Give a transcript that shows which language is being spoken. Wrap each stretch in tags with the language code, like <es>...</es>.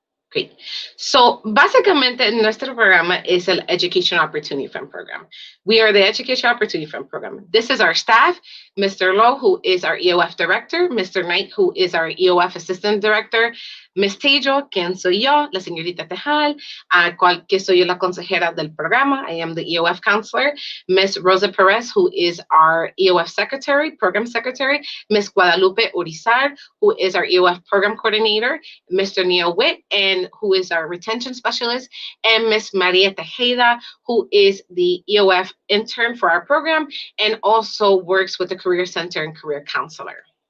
<en>Great. So,</en> <es>básicamente, nuestro programa es el Education Opportunity Fund Program.</es> <en>We are the Education Opportunity Fund Program. This is our staff, Mr. Lowe, who is our EOF Director, Mr. Knight, who is our EOF Assistant Director, Ms.</en> <es>Tejal, quien soy yo, la señorita Tejal, que soy yo la consejera del programa.</es> <en>I am the EOF counselor. Ms. Rosa Perez, who is our EOF secretary, program secretary. Ms. Guadalupe Urizar, who is our EOF program coordinator. Mr. Neil Witt, and who is our retention specialist. And Ms. Maria Tejeda, who is the EOF intern for our program and also works with the Career Center and Career Counselor.</en>